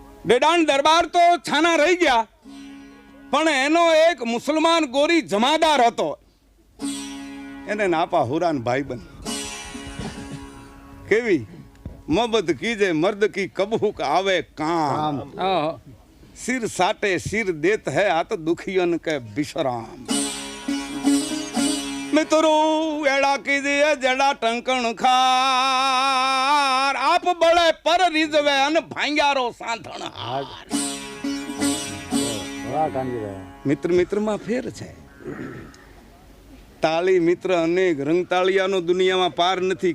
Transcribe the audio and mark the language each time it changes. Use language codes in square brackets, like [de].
[gu] ડેડાણ દરબાર તો છાના રહી ગયા પણ એનો એક મુસલમાન ગોરી જમાદાર હતો. એને નાપા હુરાન ભાઈબંધ. [hi] કેવી મોહબ્બત કીજે મર્દ કી કબૂક આવે કામ. सिर साटे सिर देत है आत दुखियन के विश्राम. [gu] મિત્રો એડા કીધી જડા ટંકણ ખાર આપ બળે પર રીઝવે અને ભાંગ્યારો સાંધણ હાર. મિત્ર મિત્રમાં ફેર છે. તાળી મિત્ર અનેક રંગતાળિયાનો દુનિયામાં પાર નથી.